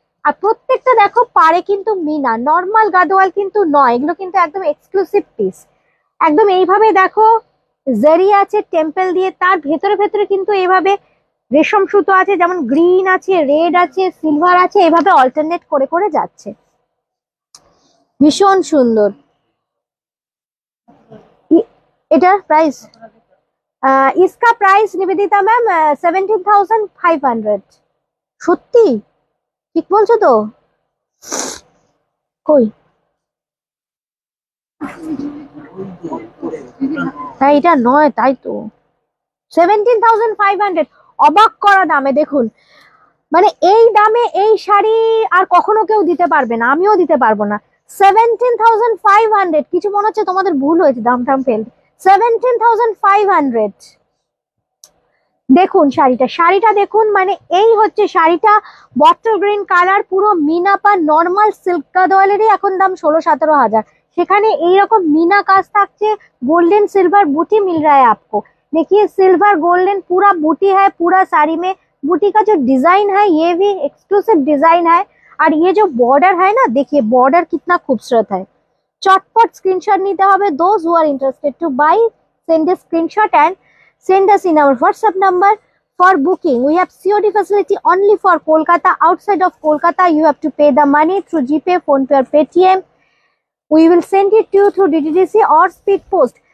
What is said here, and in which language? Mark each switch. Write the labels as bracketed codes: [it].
[bn] আর প্রত্যেকটা দেখো পাড়ে কিন্তু মিনা, নর্মাল গাদোয়াল কিন্তু নয়, এগুলো কিন্তু একদম এক্সক্লুসিভ পিস। একদম এইভাবে দেখো জারি আছে টেম্পল দিয়ে, তার ভেতরে ভেতরে কিন্তু এইভাবে রেশম সুতো আছে, যেমন গ্রিন আছে, রেড আছে, সিলভার আছে, এইভাবে অল্টারনেট করে করে যাচ্ছে, ভীষণ সুন্দর। এটার প্রাইস [hi] इसका प्राइस निवेदिता मैम 17,500। [bn] সত্যি ঠিক বলছো তো? কই হ্যাঁ এটা নয়, তাই তো 17,500, অবাক করা দামে। দেখুন মানে এই দামে এই শাড়ি আর কখনো কেউ দিতে পারবে না, আমিও দিতে পারবো না। 17,500, কিছু মনে হচ্ছে তোমাদের ভুল হয়েছে, দাম টাম ফেল। 17,500। দেখুন শাড়িটা দেখুন, মানে এই হচ্ছে শাড়িটা, বটল গ্রিন কালার, পুরো মিনাপা, নর্মাল সিল্ক গাদোয়ালেরই এখন দাম 16-17 হাজার, সেখানে এইরকম মিনা কাজ থাকছে, [hi] गोल्डन सिल्वर बूटी मिल रहा है आपको। देखिए सिल्वर गोल्डन पूरा बूटी है, पूरा साड़ी में बूटी का जो डिजाइन है ये भी एक्सक्लूसिव डिजाइन है। और ये जो बॉर्डर है ना, देखिए बॉर्डर कितना खूबसूरत है। [en] चटपट स्क्रीनशॉट [bn] নিতে হবে, [en] those who are interested to buy send a screenshot and send us in our WhatsApp number for booking. We have COD facility only for Kolkata. Outside of Kolkata, you have to pay the money through GPay, PhonePe or Paytm. We will send it to you through DTDC or Speed Post.